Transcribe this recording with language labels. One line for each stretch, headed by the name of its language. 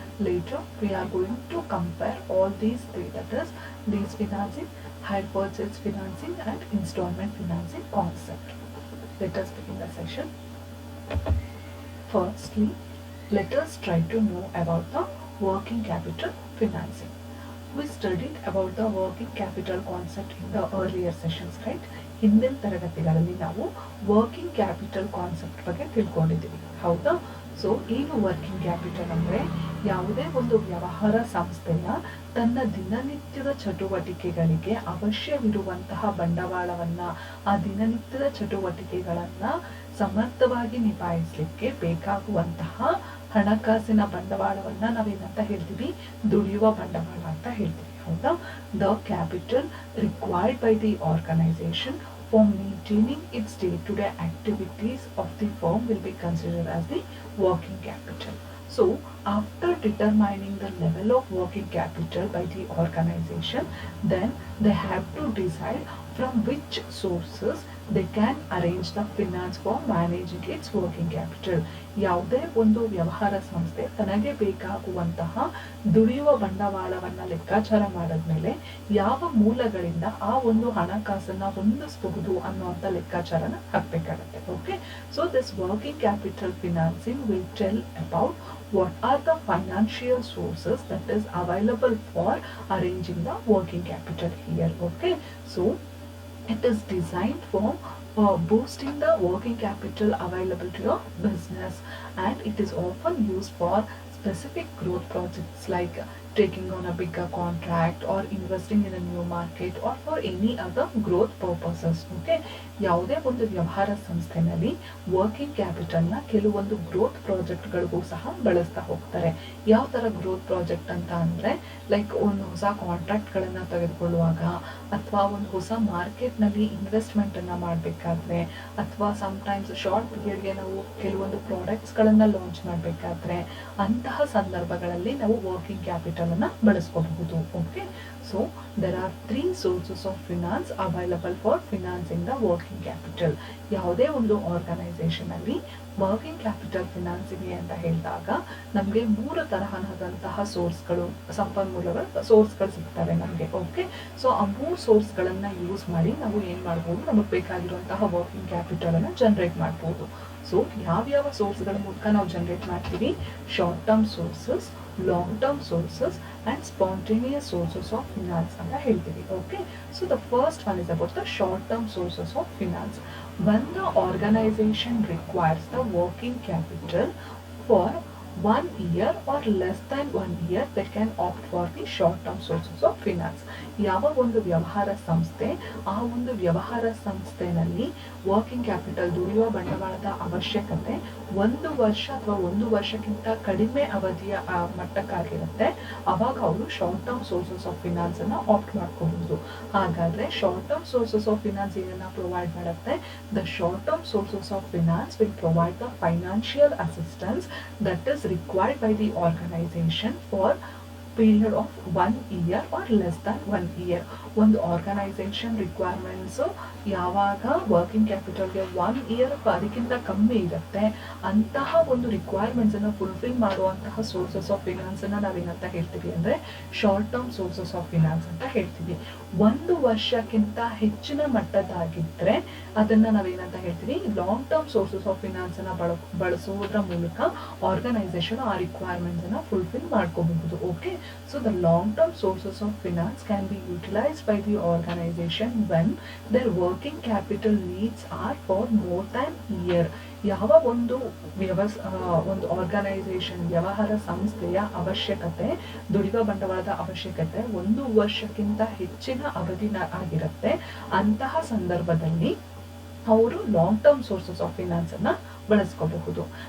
English: Later we are going to compare all these three, that is lease financing, hire purchase financing and installment financing concept. Let us begin the session. Firstly, let us try to know about the working capital financing. We studied about the working capital concept in the earlier sessions, right?
Kannada: ಹಿಂದಿನ ತರಗತಿಗಳಲ್ಲಿ ನಾವು working capital concept ಬಗ್ಗೆ ತಿಳ್ಕೊಂಡಿದ್ದೀವಿ, ಹೌದಾ?
English: so
Kannada: ಏನು working capital ಅಂದರೆ, ಯಾವುದೇ ಒಂದು ವ್ಯವಹಾರ ಸಂಸ್ಥೆಯ ತನ್ನ ದಿನನಿತ್ಯದ ಚಟುವಟಿಕೆಗಳಿಗೆ ಅವಶ್ಯವಿರುವಂತಹ ಬಂಡವಾಳವನ್ನು, ಆ ದಿನನಿತ್ಯದ ಚಟುವಟಿಕೆಗಳನ್ನು ಸಮರ್ಥವಾಗಿ ನಿಭಾಯಿಸಲಿಕ್ಕೆ ಬೇಕಾಗುವಂತಹ ಹಣಕಾಸಿನ ಬಂಡವಾಳವನ್ನು ನಾವೇನಂತ ಹೇಳ್ತೀವಿ? ದುಡಿಯುವ ಬಂಡವಾಳ ಅಂತ ಹೇಳ್ತೀವಿ, ಹೌದಾ?
English: The capital required by the organization for maintaining its day-to-day activities of the firm will be considered as the working capital. So, after determining the level of working capital by the organization, then they have to decide from which sources they can arrange the finance for managing its working capital.
Kannada: ಯಾವುದೇ ಒಂದು ವ್ಯವಹಾರ ಸಂಸ್ಥೆ ತನಗೆ ಬೇಕಾಗುವಂತಹ ದುಡಿಯುವ ಬಂಡವಾಳವನ್ನು ಲೆಕ್ಕಾಚಾರ ಮಾಡಿದ್ಮೇಲೆ ಯಾವ ಮೂಲಗಳಿಂದ ಆ ಒಂದು ಹಣಕಾಸನ್ನ ಹೊಂದಿಸಬಹುದು ಅನ್ನುವಂಥ ಲೆಕ್ಕಾಚಾರನ ಹಾಕಬೇಕಾಗತ್ತೆ.
English: Okay, so this working capital financing will tell about what are the financial sources that is available for arranging the working capital here. Okay, so it is designed for boosting the working capital available to your business, and it is often used for specific growth projects like taking on a bigger contract or investing in a new market or for any other growth purposes.
Kannada: Okay, ಯಾವುದೇ ಒಂದು ವ್ಯವಹಾರ ಸಂಸ್ಥೆನಲ್ಲಿ working ಕ್ಯಾಪಿಟಲ್ನ ಕೆಲವೊಂದು growth ಪ್ರಾಜೆಕ್ಟ್ಗಳಿಗೂ ಸಹ ಬಳಸ್ತಾ ಹೋಗ್ತಾರೆ. ಯಾವ ಥರ growth project ಅಂತ ಅಂದರೆ, ಲೈಕ್ ಒಂದು ಹೊಸ ಕಾಂಟ್ರಾಕ್ಟ್ಗಳನ್ನು ತೆಗೆದುಕೊಳ್ಳುವಾಗ, ಅಥವಾ ಒಂದು ಹೊಸ ಮಾರ್ಕೆಟ್ನಲ್ಲಿ ಇನ್ವೆಸ್ಟ್ಮೆಂಟನ್ನು ಮಾಡಬೇಕಾದ್ರೆ, ಅಥವಾ ಸಮ್ಟೈಮ್ಸ್ ಶಾರ್ಟ್ ಪೀರಿಯಡ್ಗೆ ನಾವು ಕೆಲವೊಂದು ಪ್ರಾಡಕ್ಟ್ಸ್ಗಳನ್ನು ಲಾಂಚ್ ಮಾಡಬೇಕಾದ್ರೆ, ಅಂತಹ ಸಂದರ್ಭಗಳಲ್ಲಿ ನಾವು working ಕ್ಯಾಪಿಟಲನ್ನು ಬಳಸ್ಕೋಬಹುದು. Okay, so
English: there are three sources of finance available for financing the working capital.
Kannada: ಯಾವುದೇ ಒಂದು ಆರ್ಗನೈಸೇಷನ್ ಅಲ್ಲಿ ವರ್ಕಿಂಗ್ ಕ್ಯಾಪಿಟಲ್ ಫಿನಾನ್ಸಿಂಗ್ ಅಂತ ಹೇಳಿದಾಗ ನಮಗೆ ಮೂರು ತರಹದಂತಹ ಸೋರ್ಸ್ಗಳು, ಸಂಪನ್ಮೂಲಗಳು, ಸೋರ್ಸ್ಗಳು ಸಿಗ್ತವೆ ನಮಗೆ. ಓಕೆ, ಸೊ ಆ ಮೂರು ಸೋರ್ಸ್ಗಳನ್ನು ಯೂಸ್ ಮಾಡಿ ನಾವು ಏನು ಮಾಡ್ಬೋದು, ನಮಗೆ ಬೇಕಾಗಿರುವಂತಹ ವರ್ಕಿಂಗ್ ಕ್ಯಾಪಿಟಲ್ ಅನ್ನು ಜನರೇಟ್ ಮಾಡ್ಬೋದು. ಸೊ ಯಾವ್ಯಾವ ಸೋರ್ಸ್ಗಳ ಮೂಲಕ ನಾವು ಜನರೇಟ್ ಮಾಡ್ತೀವಿ? Short term sources, long term sources
English: and spontaneous sources of finance
Kannada: ಅಂತ ಹೇಳ್ತೀವಿ. Okay,
English: so the first one is about the short term sources of finance. When the organization requires the working capital for 1 year or less than 1 year, they can opt for the short term sources of finance.
Kannada: ಯಾವ ಒಂದು ವ್ಯವಹಾರ ಸಂಸ್ಥೆ, ಆ ಒಂದು ವ್ಯವಹಾರ ಸಂಸ್ಥೆನಲ್ಲಿ working capital, ದುಡಿಯುವ ಬಂಡವಾಳದ ಅವಶ್ಯಕತೆ 1 ವರ್ಷ ಅಥವಾ 1 ವರ್ಷಕ್ಕಿಂತ ಕಡಿಮೆ ಅವಧಿಯ ಮಟ್ಟಕ್ಕಾಗಿರುತ್ತೆ, ಅವಾಗ ಅವರು short term sources of finance ಅನ್ನ ಆಪ್ಟ್ ಮಾಡ್ಕೋಬಹುದು. ಹಾಗಾದ್ರೆ
English: short term sources of finance
Kannada: ಏನನ್ನ ಪ್ರೊವೈಡ್ ಮಾಡುತ್ತೆ?
English: The short term sources of finance will provide the financial assistance that is required by the organization for period of 1 year or less than 1 year.
Kannada: ಒಂದು organisation requirements ಯಾವಾಗ working ಕ್ಯಾಪಿಟಲ್ಗೆ 1 year ಅದಕ್ಕಿಂತ ಕಮ್ಮಿ ಇರುತ್ತೆ, ಅಂತಹ ಒಂದು requirements ಅನ್ನು fulfil ಮಾಡುವಂತಹ sources of finance ಅನ್ನ ನಾವೇನಂತ ಹೇಳ್ತೀವಿ ಅಂದರೆ short term sources of finance ಅಂತ ಹೇಳ್ತೀವಿ. 1 ವರ್ಷಕ್ಕಿಂತ ಹೆಚ್ಚಿನ ಮಟ್ಟದಾಗಿದ್ದರೆ ಅದನ್ನ ನಾವೇನಂತ ಹೇಳ್ತೀವಿ? Long term sources of finance ಅನ್ನ ಬಳಸೋದ್ರ ಮೂಲಕ ಆರ್ಗನೈಸೇಷನ್ ಆ ರಿಕ್ವೈರ್ಮೆಂಟ್ಸ್ ಅನ್ನ ಫುಲ್ಫಿಲ್ ಮಾಡ್ಕೋಬಹುದು. Okay,
English: so the long term sources of finance can be utilized by the organization when their working capital needs are for more than a year.
Kannada: ಯಾವ ಒಂದು ಒಂದು organisation, ವ್ಯವಹಾರ ಸಂಸ್ಥೆಯ ಅವಶ್ಯಕತೆ, ದುಡಿಯುವ ಬಂಡವಾಳದ ಅವಶ್ಯಕತೆ 1 ವರ್ಷಕ್ಕಿಂತ ಹೆಚ್ಚಿನ ಅವಧಿನ ಆಗಿರುತ್ತೆ, ಅಂತಹ ಸಂದರ್ಭದಲ್ಲಿ ಅವರು long term sources of finance ಅನ್ನ ಬಳಸ್ಕೋಬಹುದು.